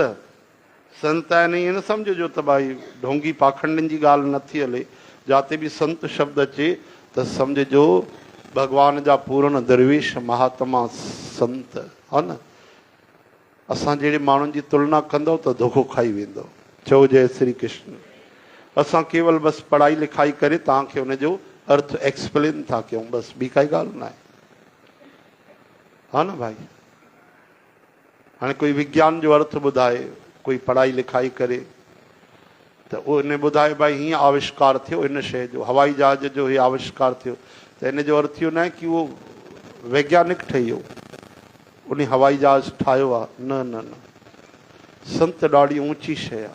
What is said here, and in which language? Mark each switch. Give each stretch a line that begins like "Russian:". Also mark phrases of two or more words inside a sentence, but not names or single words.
Sindhi: संत यानी ईअं न सम्झिजो त भाई ढोंगी पाखंडनि जी ॻाल्हि नथी हले। जाते बि संत शब्द अचे त सम्झिजो भगवान जा पूर्ण दरवेश महात्मा संत, हा न। असां जहिड़े माण्हुनि जी तुलना कंदव त धोखो खाई वेंदव। चओ जय श्री कृष्ण। असां केवल बसि पढ़ाई लिखाई करे तव्हांखे हुनजो अर्थ एक्सप्लेन था कयूं, बसि ॿी काई ॻाल्हि न आहे, हा न भाई। हाणे कोई विज्ञान जो अर्थ ॿुधाए, कोई पढ़ाई लिखाई करे, त उहो इन ॿुधाए भाई हीअं आविष्कार थियो इन शइ जो, हवाई जहाज जो हीअ आविष्कार थियो, त इन जो अर्थ इहो न आहे कि उहो वैज्ञानिक ठही वियो, उन हवाई जहाज ठाहियो आहे। न न न, संत ॾाढी ऊची शइ आहे।